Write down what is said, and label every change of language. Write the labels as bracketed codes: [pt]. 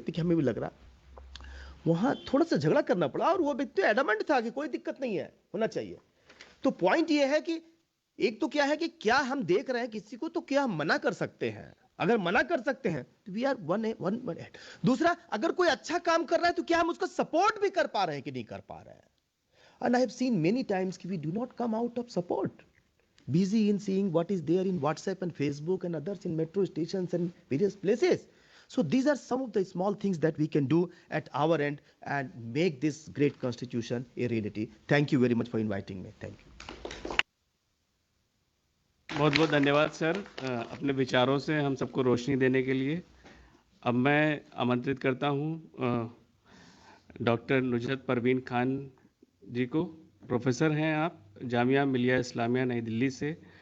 [hi] देखिए हमें भी लग रहा, वहां थोड़ा सा झगड़ा करना पड़ा, और वो व्यक्ति एडमेंट था कि कोई दिक्कत नहीं है, होना चाहिए। तो पॉइंट ये है कि एक तो क्या है कि क्या हम देख रहे हैं किसी को, तो क्या हम मना कर सकते हैं? अगर मना कर सकते हैं तो [en] We are one. [hi] दूसरा, अगर कोई अच्छा काम कर रहा है तो क्या हम उसको सपोर्ट भी कर पा रहे हैं कि नहीं कर पा रहे हैं? [en] And I have seen many times कि we do not come out of support, busy in seeing what is there in WhatsApp and Facebook and others in metro stations and various places. So these are some of the small things that we can do at our end and make this great constitution a reality. Thank you very much for inviting me. Thank you. [hi] बहुत बहुत धन्यवाद sir, अपने विचारों से हम सबको रोशनी देने के लिए। अब मैं आमंत्रित करता हूँ डॉक्टर नुजरत परवीन खान जी को। प्रोफेसर हैं आप जामिया मिलिया इस्लामिया नई दिल्ली से।